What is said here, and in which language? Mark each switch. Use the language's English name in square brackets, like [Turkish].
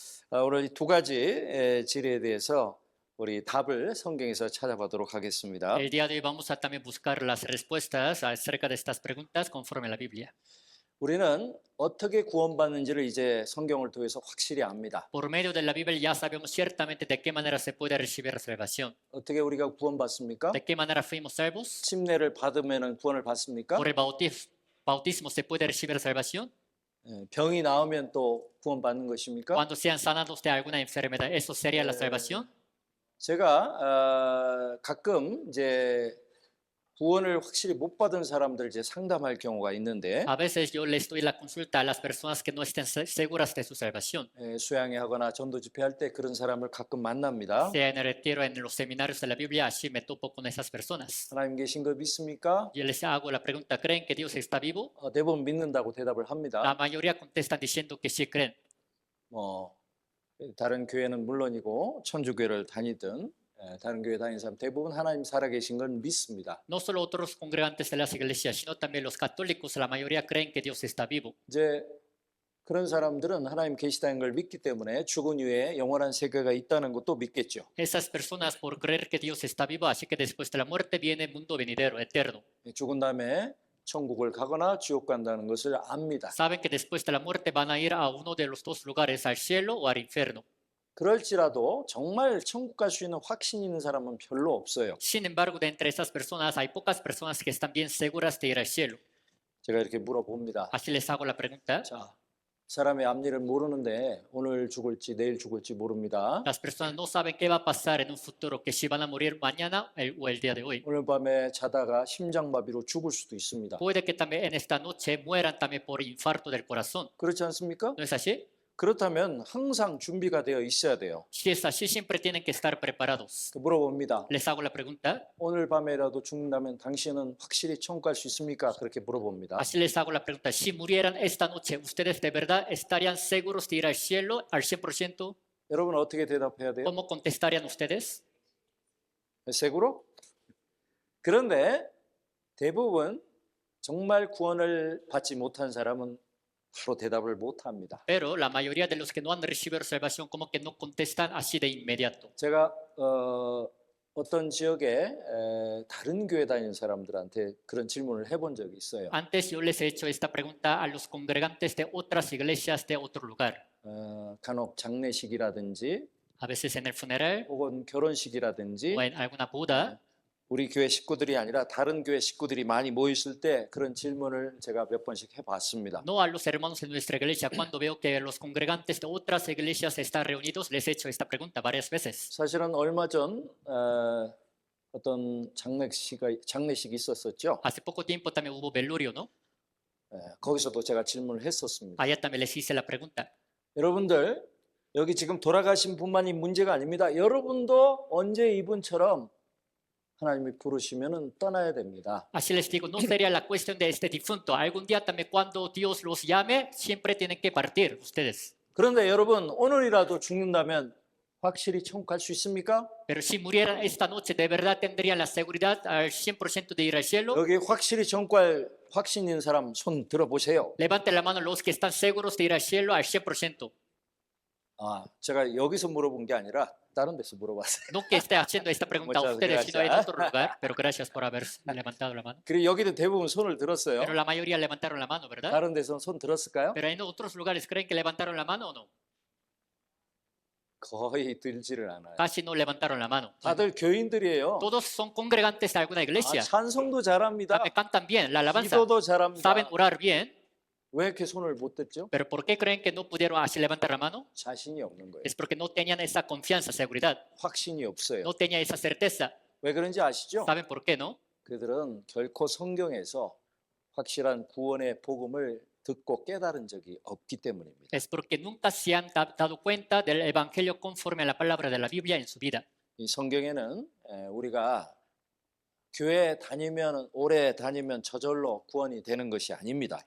[Korean] 오늘 이 두 가지 질의에 대해서 우리 답을 성경에서 찾아보도록 하겠습니다. [Spanish] El día de hoy vamos a también buscar las respuestas acerca de estas preguntas conforme a la Biblia. [Korean] 우리는 어떻게 구원받는지를 이제 성경을 통해서 확실히 압니다. [Spanish] Por medio de la Biblia ya sabemos ciertamente de qué manera se puede recibir salvación. [Korean] 어떻게 우리가 구원받습니까? [Spanish] ¿De qué manera fuimos salvos? [Korean] 침례를 받으면 구원을 받습니까? [Spanish] ¿Por el bautismo se puede recibir salvación? [Korean] 병이 나오면 또 구원받는 것입니까? [Spanish] Cuando sean sanados de alguna enfermedad, ¿eso sería la salvación? [Korean] 제가 가끔 이제 구원을 확실히 못 받은 사람들 이제 상담할 경우가 있는데 [Spanish] A veces yo les doy la consulta a las personas que no estén seguras de su salvación, [Korean] 수양회 하거나 전도 집회할 때 그런 사람을 가끔 만납니다. [Spanish] sea en el retiro, en los seminarios de la Biblia, así me topo con esas personas. [Korean] 하나님 계신 거 믿습니까? [Spanish] Yo les hago la pregunta, ¿creen que Dios está vivo? [Korean] 대부분 믿는다고 대답을 합니다. [Spanish] La mayoría contestan diciendo que sí creen. [Korean] 다른 교회는 물론이고 천주교를 다니든 다른 교회 다니는 사람 대부분 하나님 살아계신 걸 믿습니다. [Spanish] No solo otros congregantes de las iglesias, sino también los católicos, la mayoría creen que Dios está vivo. [Korean] 이제 그런 사람들은 하나님 계시다는 걸 믿기 때문에 죽은 후에 영원한 세계가 있다는 것도 믿겠죠. [Spanish] Esas personas por creer que Dios está vivo, así que después de la muerte viene el mundo venidero, eterno. [Korean] 죽은 다음에 천국을 가거나 지옥 간다는 것을 압니다. [Spanish] Saben que después de la muerte van a ir a uno de los dos lugares, al cielo o al infierno. [Korean] 그럴지라도 정말 천국 갈 수 있는 확신이 있는 사람은 별로 없어요. [Spanish] Sin embargo, de entre esas personas hay pocas personas que están bien seguras de ir al cielo. [Korean] 제가 이렇게 물어봅니다. [Spanish] Así les hago la pregunta. [Korean] 자, 사람의 앞일을 모르는데 오늘 죽을지 내일 죽을지 모릅니다. [Spanish] Las personas no saben qué va a pasar en un futuro, que si van a morir mañana o el día de hoy. [Korean] 오늘 밤에 자다가 심장마비로 죽을 수도 있습니다. [Spanish] Puede que también en esta noche mueran también por infarto del corazón. [Korean] 그렇지 않습니까? [Spanish] ¿No es así? [Korean] 그렇다면 항상 준비가 되어 있어야 돼요. [Spanish] Si es así, siempre tienen que estar preparados. [Korean] 물어봅니다. [Spanish] Les hago la pregunta. [Korean] 오늘 밤에라도 죽는다면 당신은 확실히 천국 갈 수 있습니까? 그렇게 물어봅니다. [Spanish] Así les hago la pregunta. Si murieran esta noche, ¿ustedes de verdad estarían seguros de ir al cielo al 100%? [Korean] 여러분 어떻게 대답해야 돼요? [Spanish] ¿Cómo contestarían ustedes? seguro? [Korean] 그런데 대부분 정말 구원을 받지 못한 사람은 바로 대답을 못 합니다. [Spanish] Pero la mayoría de los que no han recibido salvación como que no contestan así de inmediato. [Korean] 제가 어떤 지역에 다른 교회 다니는 사람들한테 그런 질문을 해본 적이 있어요. [Spanish] Antes yo les he hecho esta pregunta a los congregantes de otras iglesias de otro lugar. [Korean] 간혹 장례식이라든지 [Spanish] A veces en el funeral [Korean] 혹은 결혼식이라든지 [Spanish] o en alguna boda. [Korean] 우리 교회 식구들이 아니라 다른 교회 식구들이 많이 모였을 때 그런 질문을 제가 몇 번씩 해봤습니다. [Spanish] No a los hermanos de nuestra iglesia. Cuando veo que los congregantes de otras iglesias están reunidos, les he hecho esta pregunta varias veces. [Korean] 사실은 얼마 전 어떤 장례식이 있었었죠. [Spanish] Hace poco tiempo también hubo velorio, ¿no? [Korean] 거기서도 제가 질문을 했었습니다. [Spanish] Allá también les hice la pregunta. [Korean] 여러분들 여기 지금 돌아가신 분만이 문제가 아닙니다. 여러분도 언제 이분처럼 하나님이 부르시면은 떠나야 됩니다. [Spanish] Así les digo, no sería la cuestión de este difunto. Algún día también cuando Dios los llame, siempre tienen que partir ustedes. [Korean] 그런데 여러분 오늘이라도 죽는다면 확실히 천국 갈 수 있습니까? [Spanish] Pero si murieran esta noche, ¿de verdad tendrían la seguridad al 100% de ir al cielo? [Korean] 여기 확실히 천국 갈 확신 있는 사람 손 들어보세요. [Spanish] Levanten la mano los que están seguros de ir al cielo al 100%. [Korean] 제가 여기서 물어본 게 아니라 다른 데서 물어봤어요. [Spanish] No que esté haciendo esta pregunta a Muchas ustedes, sino en gracias. otro lugar. Pero gracias por haber levantado la mano. [Korean] 그리고 여기는 대부분 손을 들었어요. [Spanish] Pero la mayoría levantaron la mano, ¿verdad? [Korean] 다른 데서는 손 들었을까요? [Spanish] Pero en otros lugares, ¿creen que levantaron la mano o no? [Korean] 거의 들지를 않아요. [Spanish] Casi no levantaron la mano. [Korean] 다들 교인들이에요. [Spanish] Todos son congregantes de alguna iglesia. [Korean] 찬송도 잘합니다. [Spanish] También cantan bien la alabanza. [Korean] 기도도 잘합니다. [Spanish] Saben orar bien. [Korean] 왜 이렇게 손을 못 댔죠? [Spanish] Pero ¿por qué creen que no pudieron así levantar la mano? [Korean] 자신이 없는 거예요. [Spanish] Es porque no tenían esa confianza, seguridad. [Korean] 확신이 없어요. [Spanish] No tenían esa certeza. [Korean] 왜 그런지 아시죠? [Spanish] ¿Saben por qué no? [Korean] 그들은 결코 성경에서 확실한 구원의 복음을 듣고 깨달은 적이 없기 때문입니다. [Spanish] Es porque nunca se han dado cuenta del evangelio conforme a la palabra de la Biblia en su vida. [Korean] 이 성경에는 우리가 교회 다니면 오래 다니면 저절로 구원이 되는 것이 아닙니다.